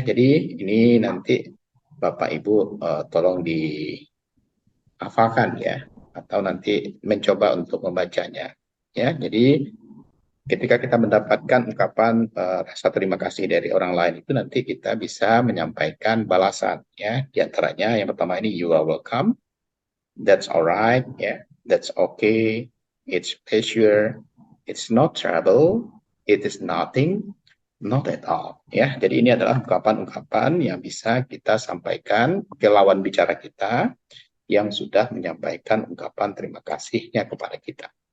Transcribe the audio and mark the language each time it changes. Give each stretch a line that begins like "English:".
Indonesian: Jadi ini nanti Bapak Ibu tolong dihafalkan ya, atau nanti mencoba untuk membacanya ya. Jadi ketika kita mendapatkan ungkapan rasa terima kasih dari orang lain itu nanti kita bisa menyampaikan balasan ya. Di antaranya yang pertama ini
English: you are welcome, that's alright ya, that's okay, it's pleasure, it's not trouble, it is nothing, not at all ya.
Indonesian: Jadi ini adalah ungkapan-ungkapan yang bisa kita sampaikan ke lawan bicara kita yang sudah menyampaikan ungkapan terima kasihnya kepada kita.